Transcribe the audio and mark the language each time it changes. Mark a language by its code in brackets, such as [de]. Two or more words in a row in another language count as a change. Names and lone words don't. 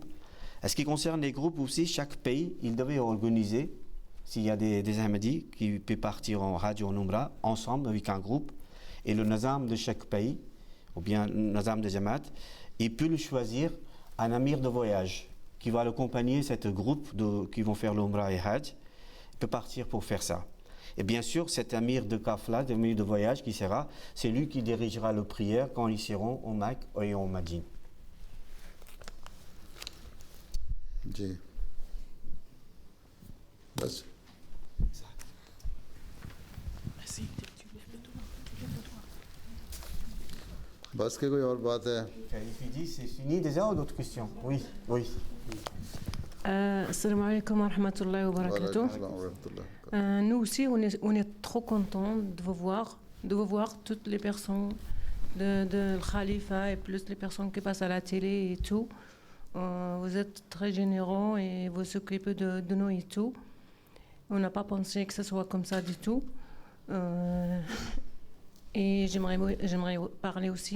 [fr] En ce qui concerne les groupes aussi, chaque pays, il devait organiser, s'il y a des Ahmadis qui peuvent partir en Hajj ou en Umrah, ensemble avec un groupe, et le nazam de chaque pays, ou bien le nazam de Jamaat, il peut le choisir un amir de voyage qui va accompagner ce groupe qui vont faire l'Umrah et Hajj, peut partir pour faire ça. Et bien sûr, cet amir de Kafla, amir de voyage qui sera, c'est lui qui dirigera la prière quand ils seront au Mecque et au Médine. [ur] جی بس بس کے کوئی اور بات ہے [fr] Il dit, c'est fini déjà ou d'autres questions? Oui, oui. [ar] السلام عليكم ورحمة الله وبركاته. [fr] Nous aussi, on est trop contents de vous voir toutes les personnes de Khalifa et plus les personnes qui passent à la télé et tout. Vous êtes très généreux et vous occupez de nous et tout. On n'a pas pensé que ce soit comme ça du tout. Et j'aimerais parler aussi.